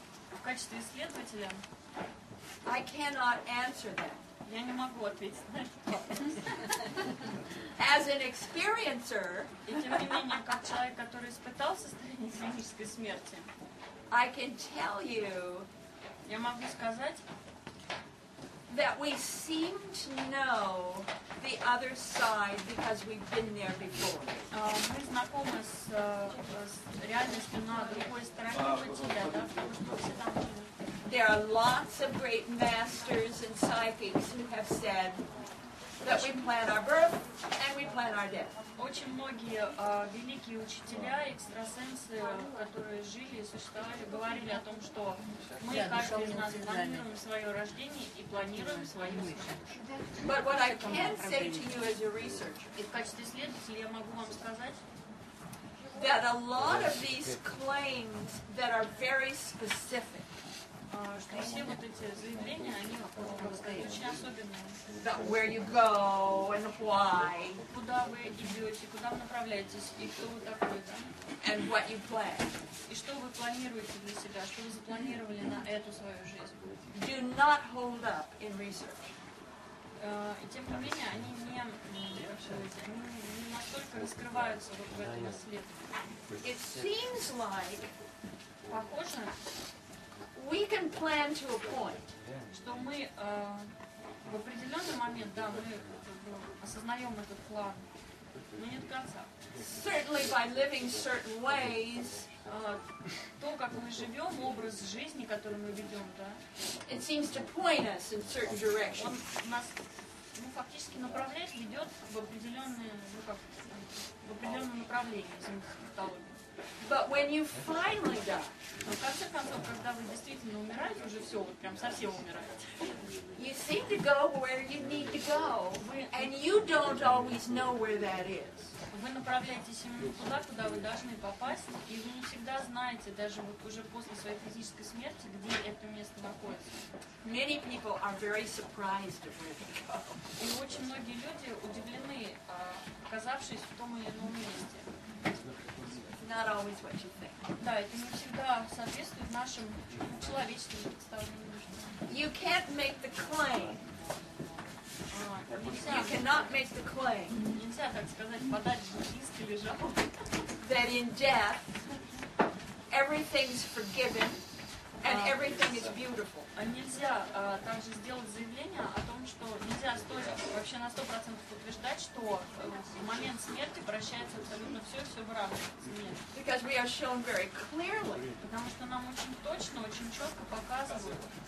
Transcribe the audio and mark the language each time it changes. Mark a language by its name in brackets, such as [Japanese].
[Russian] в качестве исследователя [English] I cannot answer that. [Russian] я не могу ответить на это. [English] As an experiencer, [Russian] И тем не менее, как человек, который испытал состояние клинической смерти, [English] I can tell you [Russian] я могу сказать, [English] that we seem to know the other side because we've been there before. [Russian] мы знакомы с реальностью на другой стороне бытия, да, потому что все там были. [English] There are lots of great masters and psychics who have said that we plan our birth and we plan our death. [Russian] Очень многие великие учителя, экстрасенсы, которые жили и существовали, говорили о том, что мы, каждый из нас, планируем свое рождение и планируем свою смерть. [English] But what I can say to you as a researcher, [Russian] И в качестве исследователя я могу вам сказать, [English] that a lot of these claims that are very specific, [Russian] что все вот эти заявления, они, как сказать, очень особенные. [English] about where you go and why [Russian] Куда вы идете, куда вы направляетесь, и кто вы такой, да? [English] and what you plan, [Russian] И что вы планируете для себя, что вы запланировали на эту свою жизнь. [English] do not hold up in research. [Russian] И тем не менее, они не настолько раскрываются вот в этом исследовании. [English] It seems like [Russian] Похоже, [English] we can plan to a point, [Russian] что мы в определенный момент, да, мы осознаем этот план, но не до конца. [English] certainly by living certain ways. [Russian] То, как мы живем, образ жизни, который мы ведем, да, [English] It seems to point us in certain directions. [Russian] он нас фактически направляет, ведет в определенное, в определенном направлении психологии. [English] But when you finally die, [Russian] Но в конце концов, когда вы действительно умираете, уже все, вот прям совсем умираете, [English] you seem to go where you need to go, and you don't always know where that is. [Russian] вы направляетесь именно туда, куда вы должны попасть, и вы не всегда знаете, даже вот уже после своей физической смерти, где это место находится. [English] Many people are very surprised at where they go. [Russian] И очень многие люди удивлены, оказавшись в том или ином месте. [English] It's not always what you think. [Russian] Да, это не всегда соответствует нашим человеческим представлениям. [English] You can't make the claim. You cannot make the claim [Russian] Нельзя, так сказать, подать иск или жалобу, [English] that in death everything's forgiven and everything is beautiful. [Russian] Нельзя также сделать заявление о том, что нельзя вообще на 100% утверждать, что в момент смерти прощается абсолютно все, все в равной смерти. [English] Because we are shown very clearly [Russian] Потому что нам очень точно, очень четко показывают,